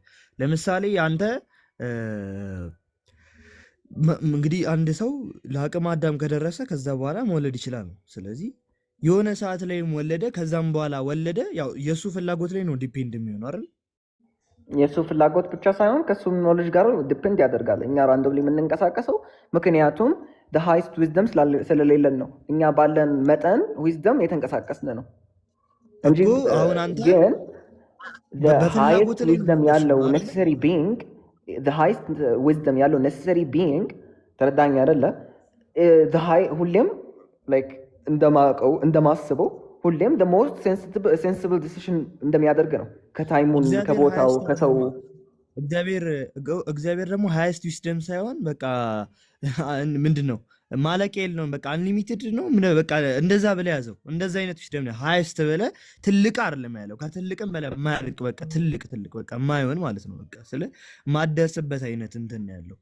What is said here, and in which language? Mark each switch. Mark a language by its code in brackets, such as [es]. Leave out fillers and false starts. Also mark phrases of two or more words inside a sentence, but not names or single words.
[am] ለምሳሌ አንተ እንግዲህ አንድ ሰው ለአቅመ አዳም ከደረሰ ከዛ በኋላ መውለድ ይችላል ነው። ስለዚህ የሆነ ሰዓት ላይም ወለደ፣ ከዛም በኋላ ወለደ። ያው የእሱ ፍላጎት ላይ ነው ዲፔንድ የሚሆነው አይደል? የእሱ ፍላጎት ብቻ ሳይሆን ከእሱ ኖሌጅ ጋር ዲፔንድ ያደርጋል። እኛ ራንዶምሊ የምንንቀሳቀሰው ምክንያቱም [en] the highest wisdom [am] ስለሌለን ነው። እኛ ባለን መጠን ዊዝደም የተንቀሳቀስን ነው እንጂ አሁን አንተ ግን [en] the highest wisdom [am] ያለው [en] necessary being the highest wisdom [am] ያለው [en] necessary being [am] ተረዳኝ አይደለ? ሁሌም like እንደማስበው ሁሌም [en] the most sensible decision [am] እንደሚያደርግ ነው። ከታይሙን ከቦታው ከሰው እግዚአብሔር ደግሞ [en] highest wisdom [am] ሳይሆን በቃ ምንድን ነው ማለቂያ የለውም። በቃ አንሊሚትድ ነው። በቃ እንደዛ ብለህ ያዘው። እንደዛ አይነት ዊስደም ነው። ሃይስት ብለህ ትልቅ አይደለም ያለው፣ ከትልቅም በላይ የማያልቅ በቃ ትልቅ በቃ የማይሆን ማለት ነው። በቃ ስለ ማደርስበት አይነት እንትን ያለው